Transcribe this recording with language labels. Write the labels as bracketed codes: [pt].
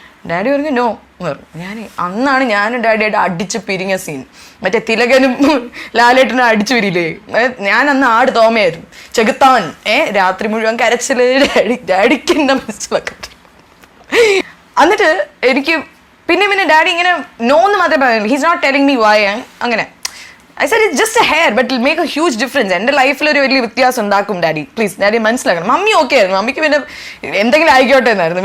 [ml] Daddy പറഞ്ഞു no എന്ന് പറഞ്ഞു. അന്നാണ് ഞാനും ഡാഡിയായിട്ട് അടിച്ച് പിരിഞ്ഞ സീൻ. മറ്റേ തിലകനും ലാലേട്ടനും അടിച്ചു പിരിയില്ലേ, ഞാൻ അന്ന് ആട് തോമയായിരുന്നു. ചെകുത്താൻ രാത്രി മുഴുവൻ കരച്ചില്. ഡാഡിക്ക് എൻ്റെ മനസ്സിലൊക്കെ. എന്നിട്ട് എനിക്ക് പിന്നെ ഡാഡി ഇങ്ങനെ നോന്ന് മാത്രമേ പറയുള്ളൂ. [en] He's not telling me why അങ്ങനെ. I said it's just a hair but it'll make a huge difference. [ml] എൻ്റെ ലൈഫിൽ ഒരു വലിയ വ്യത്യാസം ഉണ്ടാക്കും ഡാഡി, പ്ലീസ് ഡാഡി മനസ്സിലാക്കണം. മമ്മി ഓക്കെ ആയിരുന്നു, മമ്മിക്ക് പിന്നെ എന്തെങ്കിലും ആയിക്കോട്ടെ എന്നായിരുന്നു.